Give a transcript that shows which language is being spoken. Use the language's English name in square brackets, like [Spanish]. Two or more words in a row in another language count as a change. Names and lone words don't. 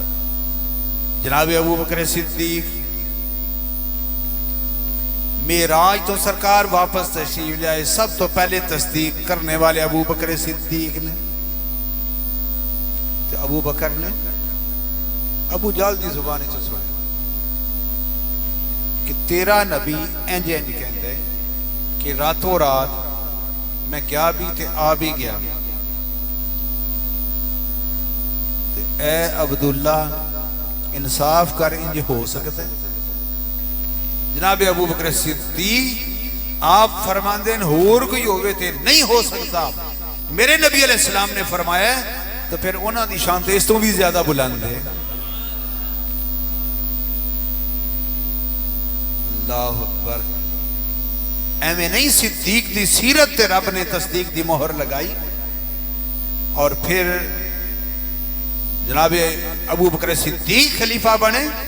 [Urdu] جناب ابو بکر صدیق معراج تو سرکار واپس تشریف لے آئے، سب تو پہلے تصدیق کرنے والے ابو بکر صدیق نے. [Punjabi] تو ابو بکر نے ابو جال دی زبانی سے سنے کہ تیرا نبی انج انج کہندے کہ راتوں رات میں گیا بھی تے آ بھی گیا. [Urdu] اے عبداللہ انصاف کر، انج ہو سکتا ہے؟ [Punjabi] جناب ابو بکر صدیق آپ فرماندے ہیں ہور کوئی ہوئے تھے نہیں ہو سکتا. میرے نبی علیہ السلام نے فرمایا تو پھر انہاں دی شان تے اس تو بھی زیادہ بلند ہے. [Arabic] اللہ اکبر. [Punjabi] ایویں نہیں صدیق دی سیرت تے رب نے تصدیق دی مہر لگائی. [Urdu] اور پھر جناب ابو بکر صدیق خلیفہ بنے.